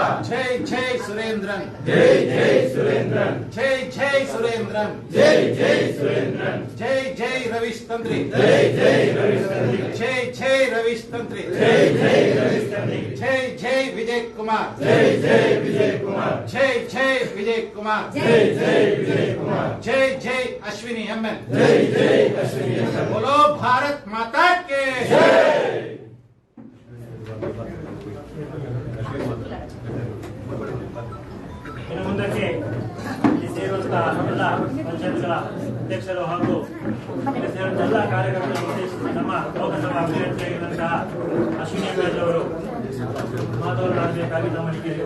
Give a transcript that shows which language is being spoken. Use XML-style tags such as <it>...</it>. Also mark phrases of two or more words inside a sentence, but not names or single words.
<hi>जय जय सुरेंद्रन, जय जय सुरेंद्रन, जय जय सुरेंद्रन, जय जय सुरेंद्रन, जय जय रवीश तंत्री, जय जय रवीश तंत्री, जय जय रवीश तंत्री, जय जय रवीश तंत्री, जय जय विजय कुमार, जय जय विजय कुमार, जय जय विजय कुमार, जय जय विजय कुमार, जय जय अश्विनी एमएल, जय जय अश्विनी एमएल, बोलो भारत माता के जय.</hi> <kn>ಇನ್ನು ಮುಂದಕ್ಕೆ ಇಲ್ಲಿ ಸೇರುವಂತಹ ಎಲ್ಲ ಪಂಚಾಯತ್ಗಳ ಅಧ್ಯಕ್ಷರು ಹಾಗೂ ಇಲ್ಲಿ ಸೇರುವಂತಹ ಎಲ್ಲ ಕಾರ್ಯಕ್ರಮಗಳನ್ನು ಉದ್ದೇಶಿಸಿ ನಮ್ಮ ಲೋಕಸಭಾ ಅಭ್ಯರ್ಥಿಯಾಗಿರುವಂತಹ ಅಶ್ವಿನಿ ಎಮಎಲ್ ಅವರು ಮಾತನಾಡಬೇಕಾಗಿ ತಮ್ಮನಿಗೆ</kn>